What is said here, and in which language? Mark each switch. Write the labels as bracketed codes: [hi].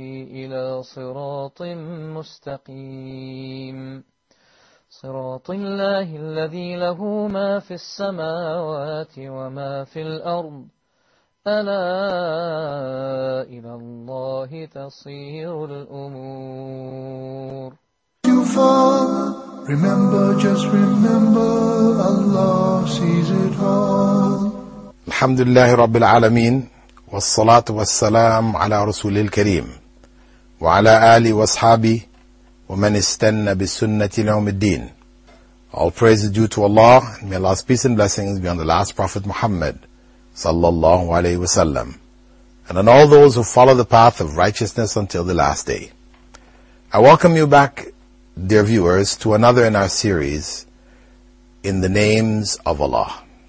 [ar] إلى صراط مستقيم صراط الله الذي له ما في السماوات وما في الأرض ألا إلى الله تصير الأمور. [en] You fall, remember, just remember, Allah sees it all. [ar] الحمد لله رب العالمين والصلاة والسلام على رسول الكريم وعلى آله وأصحابه ومن استنى بالسنة لهم الدين. [en] All praise is due to Allah, and may Allah's peace and blessings be on the last Prophet Muhammad sallallahu alayhi wa sallam, and on all those who follow the path of righteousness until the last day. I welcome you back, dear viewers, to another in our series, In the Names of Allah.